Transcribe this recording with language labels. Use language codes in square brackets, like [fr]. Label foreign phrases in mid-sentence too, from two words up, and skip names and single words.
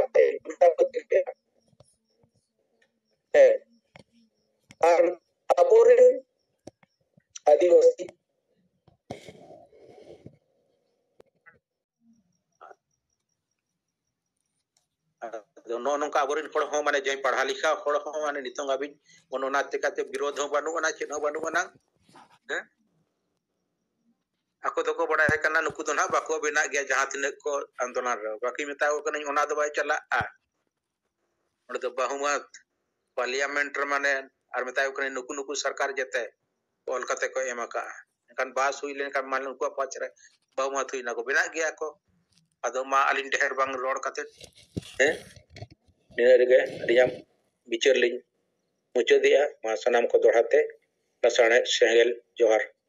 [sat] है और अपोरे आदिवासी नो नोंका अबोरिन हड़ हो माने जे पढ़ा लिखा हड़ हो माने नितंग अबिन ओनोना तेकाते विरोध हो बानुगना चेन हो बानुगना हैं ako doko bada kana nuku to na bako bena gya jaha tinak ko andolan re baki meta ko kana ona do bai chala a onde to bahumat parliament re mane ar meta ko kana nuku nuku sarkar jete ol kate ko emaka kan bas hui len kan man ko pachre bahumat hui na ko bena gya ko ado ma alin deher bang rod kate he ne ge riyam bichar lin mucho dia ma sanam ko dohate nasane sehel johar